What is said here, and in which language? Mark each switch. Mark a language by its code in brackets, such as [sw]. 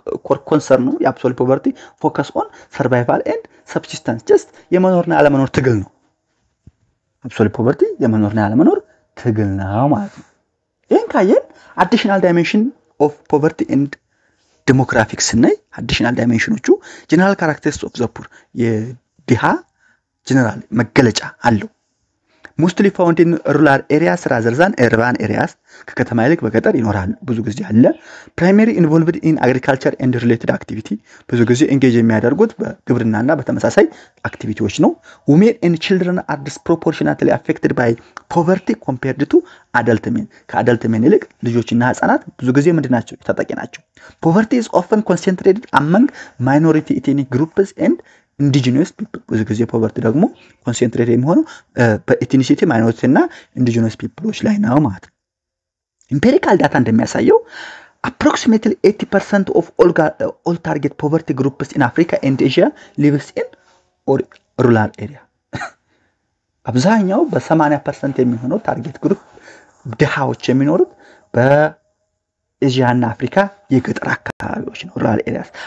[am] ኮር ኮንሰርኑ የአብሶሉት ፖቨርቲ [en] ፎከስ ኦን ሰርቫይቫል ኤንድ ሰብሲስተንስ [am] ጀስት የመኖርና ያለመኖር ትግል ነው። አብሶሉት ፖቨርቲ የመኖርና ያለመኖር ትግል ነው ማለት ነው። ይሄን ካየን [en] አዲሽናል ዳይሜንሽን ኦፍ ፖቨርቲ ኤንድ ዴሞግራፊክስ [am] ነይ አዲሽናል ዳይሜንሽኖቹ [en] ጀነራል ካራክተሪስቲክስ ኦፍ ዘ ፑር [am] የድሃ ጀነራል መገለጫ አለው። [en] mostly found in rural areas rather than urban areas. [am] ከከተማ ይልቅ በገጠር ይኖራል ብዙ ጊዜ አለ። [en] primary involved in agriculture and related activity [am] ብዙ ጊዜ [en] engage [am] የሚያደርጉት በግብርናና በተመሳሳይ አክቲቪቲዎች ነው። [en] women and children are disproportionately affected by poverty compared to adult men. [am] ከአዳልት men ይልቅ ልጆችና ህፃናት ብዙ ጊዜ ምንድናቸው? ተጠቂ ናቸው። [en] poverty is often concentrated among minority ethnic groups and indigenous people. [am] ብዙ ጊዜ ፖቨርቲ ደግሞ ኮንሰንትሬት የሚሆነው በኤትኒሲቲ ማይኖሪቲ እና [en] indigenous peopleዎች [am] ላይ ነው ማለት ነው። [en] empirical data [am] እንደሚያሳየው [en] approximately 80% of all target poverty groups in Africa and Asia lives in rural area. [am] አብዛኛው በ80% የሚሆነው ታርጌት ግሩፕ ድሃዎች የሚኖሩት በኤዥያ እና አፍሪካ የገጠር አካባቢዎች ነው [en] rural areas.